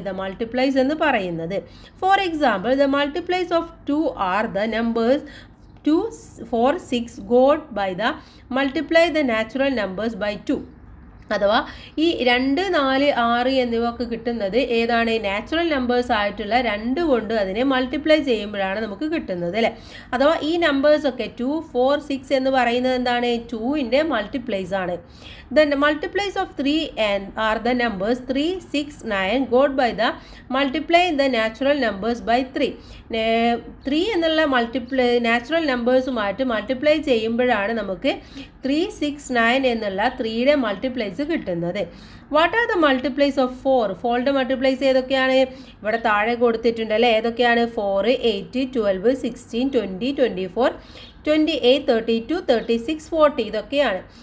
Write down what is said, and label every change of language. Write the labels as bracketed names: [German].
[English] the multiples [Malayalam] എന്ന് പറയുന്നത്. [English] For example, the multiples of 2 are the numbers 2, 4, 6 got by the multiply the natural numbers by 2. [Malayalam] അഥവാ ഈ 2, 4, 6 എന്നിവ ഒക്കെ കിട്ടുന്നത് ഏതാണ്? നാച്ചുറൽ നമ്പേഴ്സ് ആയിട്ടുള്ള 2 കൊണ്ട് അതിനെ മൾട്ടിപ്ലൈ ചെയ്യുമ്പോഴാണ് നമുക്ക് കിട്ടുന്നത് അല്ലേ? അഥവാ ഈ നമ്പേഴ്സൊക്കെ 2, 4, 6 എന്ന് പറയുന്നത് എന്താണ്? 2ൻ്റെ മൾട്ടിപ്ലൈസ് ആണ്. [English] The multiplies of 3 and are the numbers 3, 6, 9 got by the multiply the natural numbers by 3. [Malayalam] 3 എന്നുള്ള നാച്ചുറൽ നമ്പേഴ്സുമായിട്ട് മൾട്ടിപ്ലൈ ചെയ്യുമ്പോഴാണ് നമുക്ക് 3, 6, 9 എന്നുള്ള 3യുടെ മൾട്ടിപ്ലൈസ് കിട്ടുന്നത്. [English] What are the multiples of 4? [Malayalam] 4യുടെ multiplies ഏതൊക്കെയാണ്? ഇവിടെ താഴെ കൊടുത്തിട്ടുണ്ട് അല്ലേ? ഏതൊക്കെയാണ്? 4, 8, 12, 16, 20, 24, 28, 32, 36, 40 ഇതൊക്കെയാണ്.